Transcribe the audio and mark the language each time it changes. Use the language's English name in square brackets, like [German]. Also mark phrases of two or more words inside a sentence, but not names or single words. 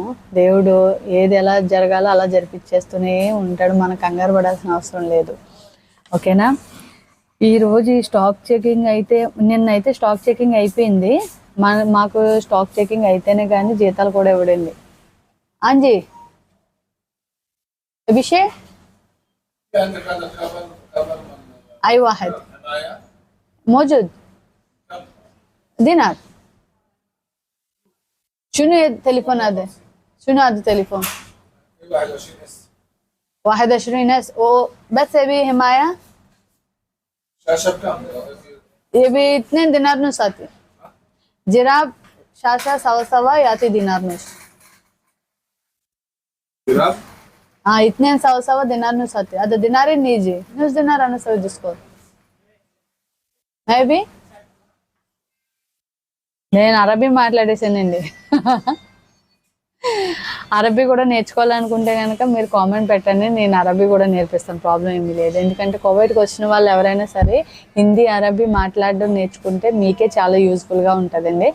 [Telugu] దేవుడు ఏది ఎలా జరగాలో అలా జరిపించేస్తూనే ఉంటాడు. మనం కంగారు పడాల్సిన అవసరం లేదు. ఓకేనా. ఈరోజు ఈ [English] stock checking [Telugu] అయితే నిన్నైతే [English] stock checking [Telugu] అయిపోయింది. మాకు [English] stock checking [Telugu] అయితేనే కానీ జీతాలు కూడా ఇవ్వడండి. అంజీ విషయ [Arabic] أي واحد موجود دينار شنو التليفون هذا شنو هذا التليفون 21 اس وبس يبي حماية شاشة بكم يبي 2 دينار ونص آتي جراب شاشة سوا يعطي دينار ونص جراب 2 سوا دينار ونص آتي هذا دينار نيجي نص دينار أنا أسوي ديسكونت [Telugu] మేబీ నేను అరబీ మాట్లాడేసానండి. అరబీ కూడా నేర్చుకోవాలనుకుంటే కనుక మీరు కామెంట్ పెట్టండి, నేను అరబీ కూడా నేర్పిస్తాను. ప్రాబ్లం ఏమీ లేదు. ఎందుకంటే కోవిడ్కి వచ్చిన వాళ్ళు ఎవరైనా సరే హిందీ అరబీ మాట్లాడడం నేర్చుకుంటే మీకే చాలా యూజ్ఫుల్గా ఉంటుందండి.